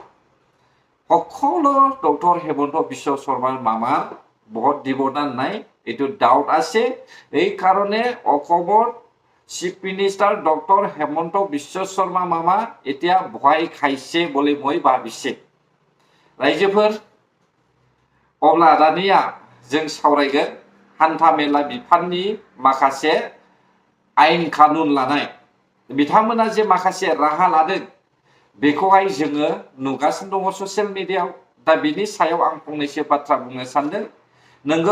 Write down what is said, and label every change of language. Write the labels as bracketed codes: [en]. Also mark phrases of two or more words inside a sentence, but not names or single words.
[as] সকলো ডক্টৰ হেমন্ত বিশ্ব শৰ্মাৰ মামা ভোট দিব না নাই এটো ডাউট আছে এই কাৰণে অসমৰ [en] chief minister [as] ডক্টৰ হেমন্ত বিশ্ব শৰ্মা মামা এতিয়া ভয় খাইছে বুলি মই ভাবিছে [brx] ৰাইজোফोर अब्ला दानिया जों सावरायगोन हान्था मेला बिफाननि माखासे आयेन कानुन लानाय बिथांमोना जे माखासे राहा लादों बेखौहाय जोङो नुगासिनो दङ ससियेल मिडियायाव दा बिनि सायाव आं फंनैसो बाथ्रा बुंनो सानदों नंगौ